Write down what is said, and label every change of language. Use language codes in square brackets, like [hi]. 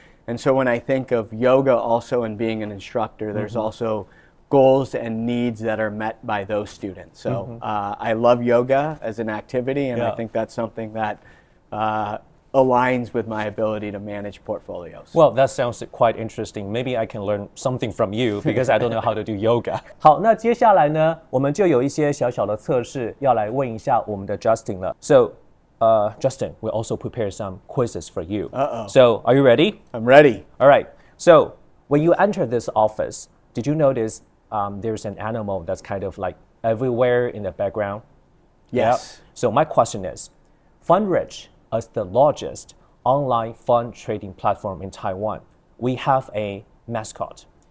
[en] And so when I think of yoga also and being an instructor, there's also goals and needs that are met by those students. So I love yoga as an activity, and I think that's something that aligns with my ability to manage portfolios. Well, that sounds quite interesting. Maybe I can learn something from you because I don't know how to do yoga. [zh] 好，那接下来呢，我们就有一些小小的测试要来问一下我们的 Justin 了。 [en] So, Justin, we also prepare some quizzes for you. So, are you ready? I'm ready. All right. So, when you enter this office, did you notice there's an animal that's kind of like everywhere in the background? Yes. So, my question is, FundRich, as the largest online fund trading platform in Taiwan, we have a mascot.